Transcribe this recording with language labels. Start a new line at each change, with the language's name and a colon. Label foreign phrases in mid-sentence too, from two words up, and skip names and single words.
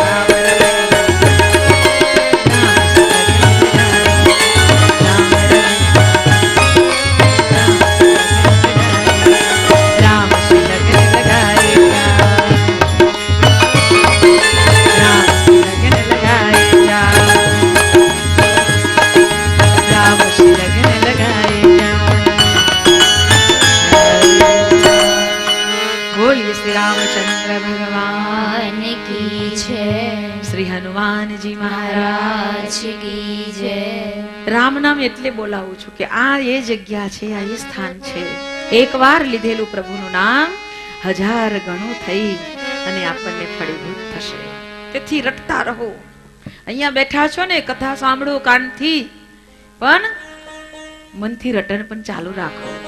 Hindi: राम श्री लगन लगाए जा, राम श्री लगन लगाए जा, राम श्री लगन लगाए जा.
Gujarati: બોલીએ શ્રી રામચંદ્ર ભગવાન
Hindi: की जय, શ્રી હનુમાનજી મહારાજ. महाराज की जय.
Gujarati: રામ નામ એટલે બોલાવું છું કે આ એ જગ્યા છે, આ એ સ્થાન છે. એકવાર લીધેલું પ્રભુનું નામ 1000 ગણું થઈ અને આપણને ફળીભૂત થશે. તેથી રટતા રહો. અહીંયા બેઠા છો ને, કથા સાંભળો કાનથી, પણ મનથી રટણ પણ ચાલુ રાખો.